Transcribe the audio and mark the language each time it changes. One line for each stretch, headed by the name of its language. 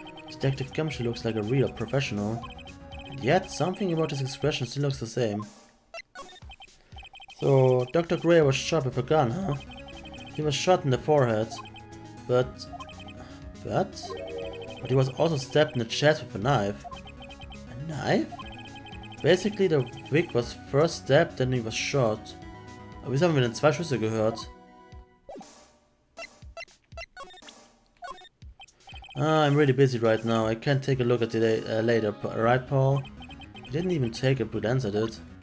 English: Detective Gumshoe looks like a real professional. And yet, something about his expression still looks the same. So, Dr. Gray was shot with a gun, huh? He was shot in the forehead. But he was also stabbed in the chest with a knife. A knife? Basically, the Vic was first stabbed, then he was shot.
German: Aber wieso haben wir denn 2 Schüsse gehört?
English: I'm really busy right now. I can't take a look at it later, right, Paul? You didn't even take a good answer, did?